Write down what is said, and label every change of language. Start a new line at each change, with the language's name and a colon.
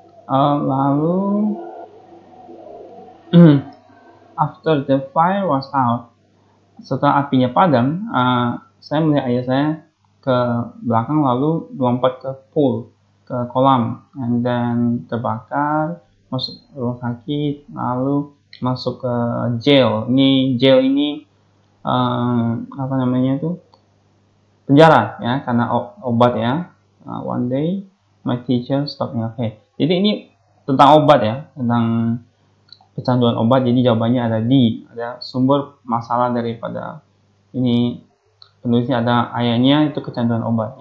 Indonesian: Lalu
English: after the fire was out,
Indonesian: setelah apinya padam, saya melihat ayah saya ke belakang lalu lompat ke pool, ke kolam, and then terbakar, masuk rumah sakit, lalu masuk ke jail. Ini jail ini apa namanya itu, penjara ya, karena obat ya.
English: One day my teacher stopped me. Okay.
Indonesian: Jadi ini tentang obat ya, tentang kecanduan obat. Jadi jawabannya ada D, ada sumber masalah daripada ini penulisnya ada ayahnya itu kecanduan obat.